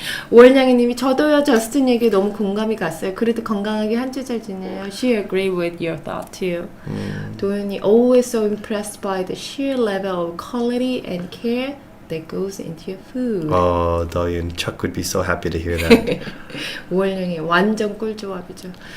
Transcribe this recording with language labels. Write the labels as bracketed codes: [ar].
[ko] 오월냥이님이 저도요 저스틴 얘기에 너무 공감이 갔어요. 그래도 건강하게 한 주 잘 지내요. [en] She agree with your thought too. 도현이 always so impressed by the sheer level of quality and care that goes into your food. Oh, Doyun, Chuck would be so happy to hear that. [ko] 오월냥이 완전 꿀조합이죠.